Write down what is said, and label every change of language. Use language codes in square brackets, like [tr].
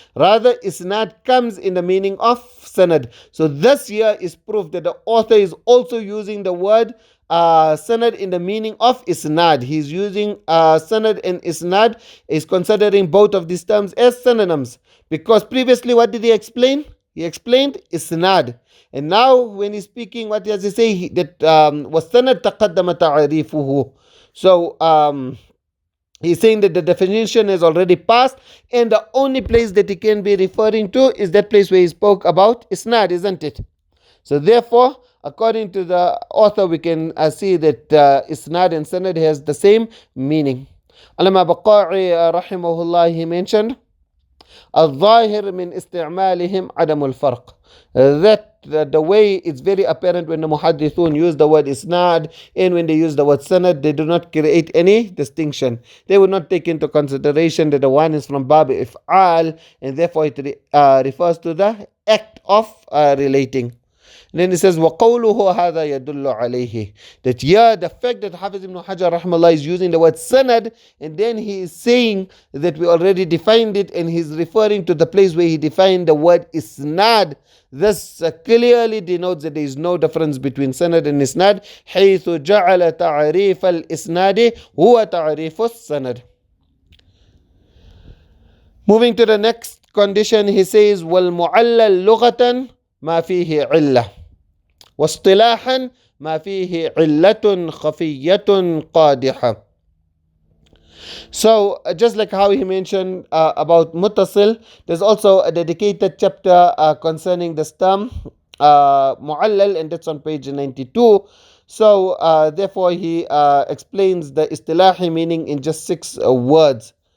[en] Rather, isnad comes in the meaning of sanad. So this here is proof that the author is also using the word sanad in the meaning of isnad. He's using sanad and isnad, is considering both of these terms as synonyms. Because previously, what did he explain? He explained isnad. And now when he's speaking, what does he say? [ar] That وَالسَّنَدْ تَقَدَّمَ تَعْرِيفُهُ. [en] So he's saying that the definition has already passed, and the only place that he can be referring to is that place where he spoke about isnad, isn't it? So therefore, according to the author, we can see that isnad and sanad has the same meaning. Allama Baqa'i rahimahullah, he mentioned [ar] الظاهر من استعمالهم عدم الفرق, [en] that the way it's very apparent when the muhaddithun use the word isnad and when they use the word sanad, they do not create any distinction. They would not take into consideration that the one is from bab if'al, and therefore it refers to the act of relating. And then he says, [ar] وَقَوْلُهُ هَذَا يَدُلُّ عَلَيْهِ, [en] that yeah, the fact that Hafiz ibn Hajar rahimahullah is using the word sanad, and then he is saying that we already defined it, and he's referring to the place where he defined the word isnad. This clearly denotes that there is no difference between sanad and isnad. [ar] حيث جعل تعريف الإسناد هو تعريف السند. [en] Moving to the next condition, he says, [ar] وَالْمُعَلَّلْ لُغَةً ما فيه علة واصطلاحا ما فيه علة خفية قادحة. [en] So just like how he mentioned about Muttaṣil, there's also a dedicated chapter concerning this term mu'allal, and that's on page 92. So therefore he explains the istilahi meaning in just 6 words.